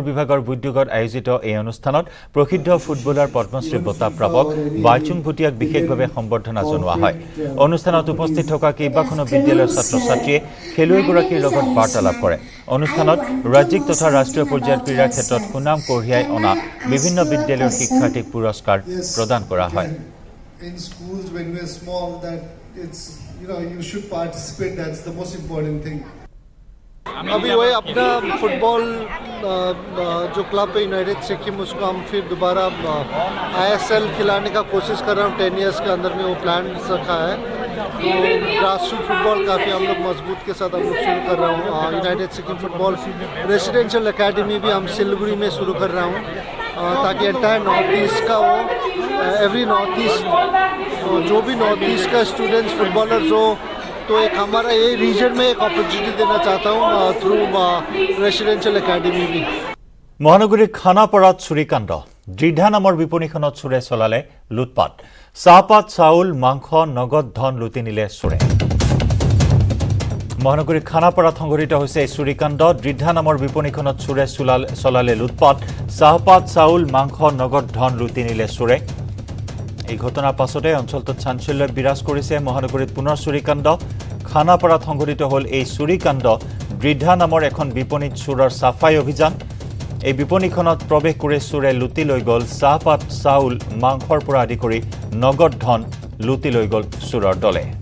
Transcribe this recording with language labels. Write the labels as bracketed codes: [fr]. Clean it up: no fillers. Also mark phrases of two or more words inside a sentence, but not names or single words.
[as] বিভাগৰ উদ্যোগত আয়োজিত এই অনুষ্ঠানত প্ৰসিদ্ধ ফুটবলাৰ পদ্মশ্ৰী বঁটা প্ৰাপক বাইচুং ভুটিয়াক বিশেষভাৱে সম্বৰ্ধনা জনোৱা হয় অনুষ্ঠানত উপস্থিত থকা কেইবাখনো বিদ্যালয়ৰ ছাত্ৰ-ছাত্ৰীয়ে খেলুৱৈগৰাকীৰ লগত বাৰ্তালাপ কৰে অনুষ্ঠানত ৰাজ্যিক তথা ৰাষ্ট্ৰীয় পৰ্যায়ৰ ক্ৰীড়াৰ ক্ষেত্ৰত সুনাম কঢ়িয়াই অনা বিভিন্ন বিদ্যালয়ৰ শিক্ষাৰ্থীক পুৰস্কাৰ প্ৰদান কৰা হয় [en] in schools when we're small that it's, you should participate. That's the most important thing. [hi] अभी वही अपना फुटबॉल जो क्लब है यूनाइटेड सिक्किम उसको हम फिर दोबारा ISL खिलाने का कोशिश कर रहा हूँ 10 इयर्स के अंदर में वो प्लान रखा है तो [en] grass root football [hi] काफ़ी हम लोग मजबूत के साथ हम लोग शुरू कर रहा हूँ यूनाइटेड सिक्किम फुटबॉल रेसिडेंशियल एकेडमी भी हम सिलीगुड़ी में शुरू कर रहा हूँ ताकि एंटायर नॉर्थ ईस्ट का वो एवरी नॉर्थ ईस्ट जो भी नॉर्थ ईस्ट का [en] students footballers [hi] हो तो एक हमारा ये रीजन में एक अपॉर्चुनिटी देना चाहता हूँ [en] through residential academy [hi] भी [as] মহানগৰীৰ খানাপাৰাত চুৰিকাণ্ড দৃঢ়া নামৰ বিপণীখনত চোৰে চলালে লুটপাট চাহপাত চাউল মাংস নগদ ধন লুটি নিলে চোৰে মহানগৰীৰ খানাপাৰাত সংঘটিত হৈছে এই চুৰিকাণ্ড দৃঢ়া নামৰ বিপণীখনত চোৰে চলালে লুটপাট চাহপাত চাউল মাংস নগদ ধন লুটি নিলে চোৰে এই ঘটনাৰ পাছতে অঞ্চলটোত চাঞ্চল্য বিৰাজ কৰিছে মহানগৰীত পুনৰ চুৰিকাণ্ড খানাপাৰাত সংঘটিত হ'ল এই চুৰিকাণ্ড দৃঢ়া নামৰ এখন বিপণীত চোৰৰ সাফাই অভিযান এই বিপণীখনত প্ৰৱেশ কৰি চোৰে লুটি লৈ গ'ল চাহপাত চাউল মাংসৰ পৰা আদি কৰি নগদ ধন লুটি লৈ গ'ল চোৰৰ দলে